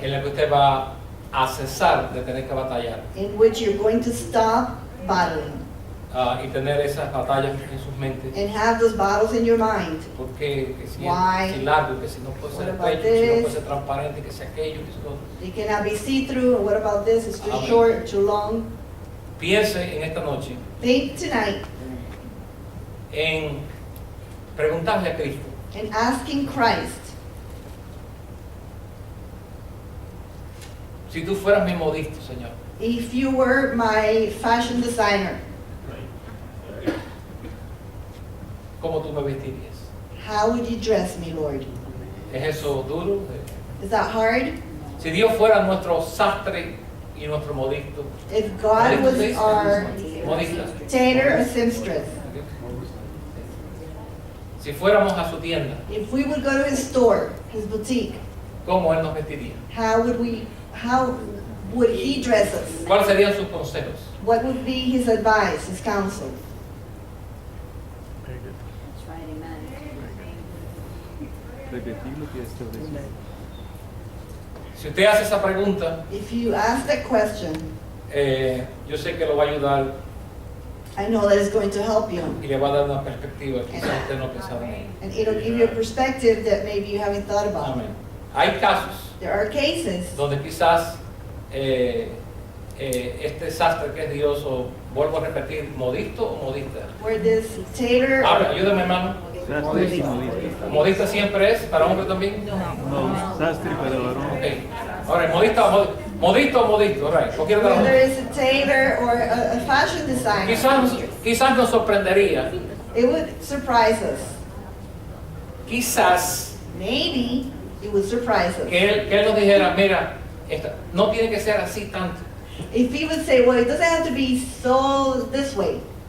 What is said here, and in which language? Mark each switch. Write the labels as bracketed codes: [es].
[es] en la que usted va a cesar de tener que batallar [en] in which you're going to stop battling [es] y tener esas batallas en sus mentes. [en] and have those battles in your mind. [es] Porque que si [en] Why? [es] es si largo, que si no puede ser [en] What about [es] bello, que si no puede ser transparente, que si aquello, que si lo otro. [en] It cannot be see-through. What about this? It's too Amen. short, too long. [es] Piense en esta noche [en] Think tonight [es] en preguntarle a Cristo, [en] and asking Christ, [es] si tú fueras mi modisto, Señor, [en] if you were my fashion designer, [es] ¿cómo tú me vestirías? [en] how would you dress me, Lord? [es] ¿Es eso duro? [en] Is that hard? [es] Si Dios fuera nuestro sastre y nuestro modisto, [en] If God was [es] ¿modisto? [en] our [es] Modista. [en] tailor or seamstress, [es] Si fuéramos a su tienda, [en] if we would go to his store, his boutique, [es] ¿cómo Él nos vestiría? [en] how would he dress us? [es] ¿Cuáles serían sus consejos? [en] What would be his advice, his counsel? That's right, amen. [es] Repetir lo que establece. Si usted hace esa pregunta, [en] If you ask that question, [es] yo sé que lo va a ayudar [en] I know that it's going to help you. [es] y le va a dar una perspectiva que quizás usted no ha pensado en ella. [en] And it'll give you a perspective that maybe you haven't thought about. [es] Amén. Hay casos [en] There are cases [es] donde quizás este sastre que es Dios, o vuelvo a repetir, modisto o modista. [en] where this tailor, [es] Ahora, ayúdame, hermano. Sastre y modista. ¿Modista siempre es para hombre también? No, sastre para varón. Ok. Ahora, ¿modista o modisto o modisto? [en] All right. [es] Cualquiera de los [en] whether [es] dos. [en] it's a tailor or a fashion designer, [es] Quizás nos sorprendería, [en] it would surprise us. [es] quizás [en] Maybe it would surprise us. [es] que él nos dijera, mira, no tiene que ser así tanto. [en] If he would say, well, it doesn't have to be so this way.